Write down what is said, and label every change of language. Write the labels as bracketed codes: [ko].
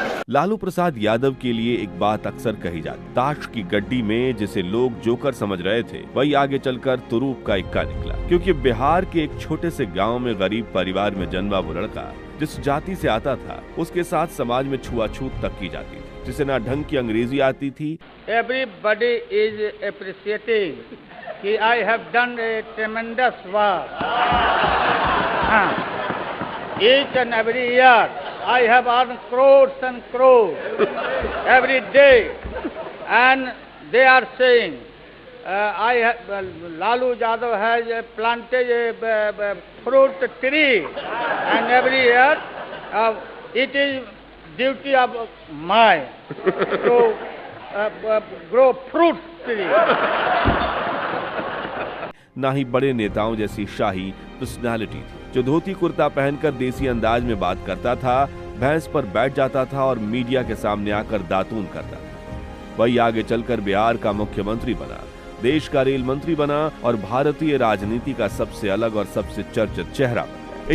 [hi] लालू प्रसाद यादव के लिए एक बात अक्सर कही जाती, ताश की गड्डी में जिसे लोग जोकर समझ रहे थे वही आगे चलकर तुरूप का इक्का निकला, क्योंकि बिहार के एक छोटे से गांव में गरीब परिवार में जन्मा वो लड़का जिस जाति से आता था उसके साथ समाज में छुआछूत तक की जाती थी, जिसे ना ढंग की अंग्रेजी आती थी। [en] Everybody is appreciating कि I have done a tremendous work. Each and every year I have earned crores and crores every day, and they are saying Lalu Yadav has planted a fruit tree, and every year it is duty of mine to grow fruit tree. [hi] ना ही बड़े नेताओं जैसी शाही personality थी, जो धोती कुर्ता पहनकर देसी अंदाज में बात करता था, भैंस पर बैठ जाता था और मीडिया के सामने आकर दातून करता था। वही आगे चलकर बिहार का मुख्यमंत्री बना, देश का रेल मंत्री बना और भारतीय राजनीति का सबसे अलग और सबसे चर्चित चेहरा बना।